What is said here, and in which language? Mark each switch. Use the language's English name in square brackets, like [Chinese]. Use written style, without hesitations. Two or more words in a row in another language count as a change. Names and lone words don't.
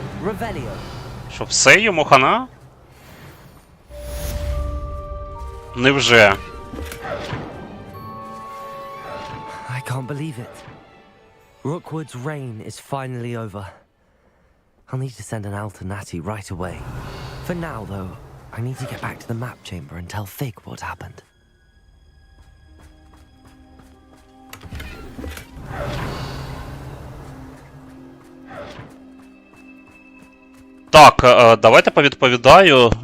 [Ukrainian] Що, все йому хана? Невже? [English] I can't believe it. Rookwood's reign is finally over. I'll need to send an owl to Natty right away. For now, though, I need to get back to the map chamber and tell Fig what happened. [Ukrainian] Так, давайте повідповідаю.